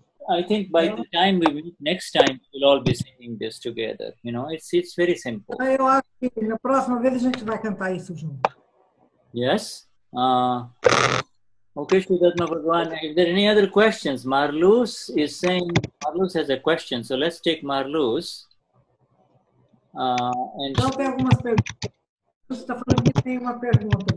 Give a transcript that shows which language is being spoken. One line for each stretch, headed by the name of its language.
English: I think by the time we meet next time, we'll all be singing this together. You know, it's very simple.
Portuguese: Eu acho que na próxima vez a gente vai cantar isso junto.
English: Yes. Okay, Shuddha Bhagwan. If there are any other questions, Marluz is saying, Marluz has a question, so let's take Marluz.
Portuguese: Então tem algumas perguntas. Você está falando que tem uma pergunta.